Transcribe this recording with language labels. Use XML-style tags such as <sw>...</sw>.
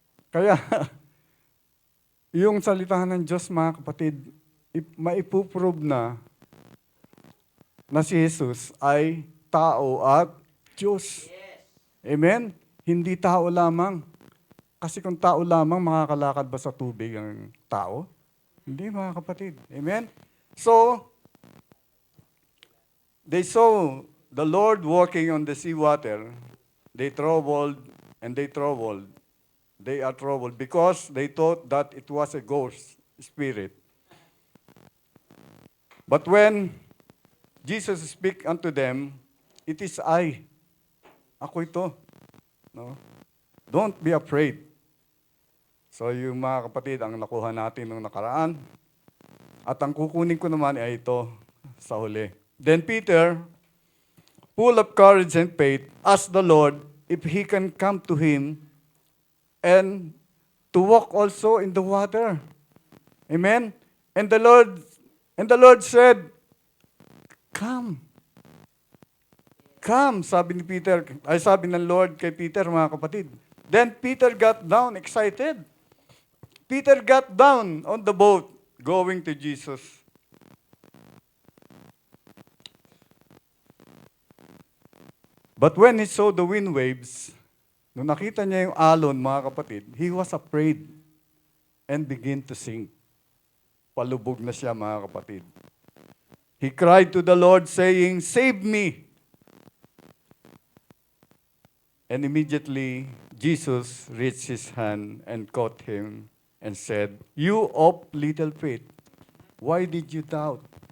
<tl>Kaya, yung salita ng Diyos, mga kapatid, maipuprove na si Jesus ay tao at Diyos. Amen? Hindi tao lamang. Kasi kung tao lamang, makakalakad ba sa tubig ang tao? Hindi, mga kapatid. Amen?</tl> <en>So, they saw the Lord walking on the sea water. They troubled and they troubled. They are troubled because they thought that it was a ghost spirit. But when Jesus speak unto them, it is I.</en> <tl>Ako ito. No?</tl> <en>Don't be afraid.</en> <tl>So yung mga kapatid, ang nakuha natin nung nakaraan. At ang kukunin ko naman ay ito sa huli.</tl> <en>Then Peter, full of courage and faith, asked the Lord if he can come to him and to walk also in the water. Amen? And the Lord said, come.</en> <tl>Come, sabi ng Lord kay Peter, mga kapatid.</tl> <en>Then Peter got down, excited. Peter got down on the boat, going to Jesus. But when he saw the wind waves,</en> <tl>nung nakita niya yung alon, mga kapatid,</tl> <en>he was afraid and began to sink.</en> <tl>Palubog na siya, mga kapatid.</tl> <en>He cried to the Lord saying, save me. And immediately, Jesus reached his hand and caught him and said, you of little faith, why did you doubt?</en>